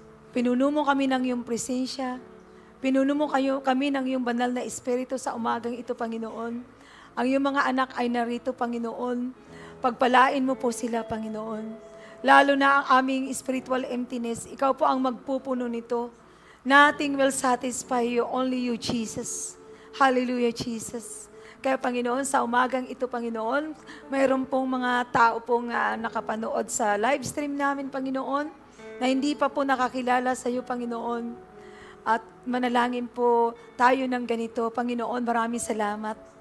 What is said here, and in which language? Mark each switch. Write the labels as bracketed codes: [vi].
[tl] Pinuno mo kami ng iyong presensya. Pinuno mo kami ng iyong banal na espiritu sa umagang ito, Panginoon. Ang iyong mga anak ay narito, Panginoon. Pagpalain mo po sila, Panginoon. Lalo na ang aming spiritual emptiness, ikaw po ang magpupuno nito. [en] Nothing will satisfy you, only you, Jesus. Hallelujah, Jesus. [tl] Kaya, Panginoon, sa umagang ito, Panginoon, mayroon pong mga tao pong nakapanood sa live stream namin, Panginoon, na hindi pa po nakakilala sa iyo, Panginoon. At manalangin po tayo ng ganito, Panginoon, maraming salamat.